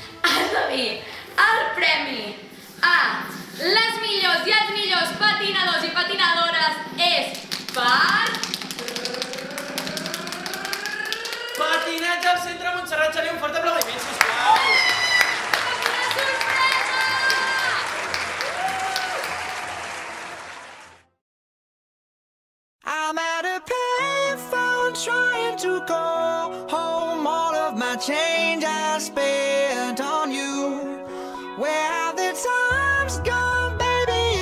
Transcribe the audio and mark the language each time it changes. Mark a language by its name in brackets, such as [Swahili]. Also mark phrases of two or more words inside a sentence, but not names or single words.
[Catalan] has de dir, el premi a les millors i els millors patinadors i patinadores és per... Patinatge al centre Montserrat Xavier, un fort aplaudiment, sisplau! Una sorpresa! [English] I'm at a payphone trying to call home. my change I spent on you. Where have the times gone, baby?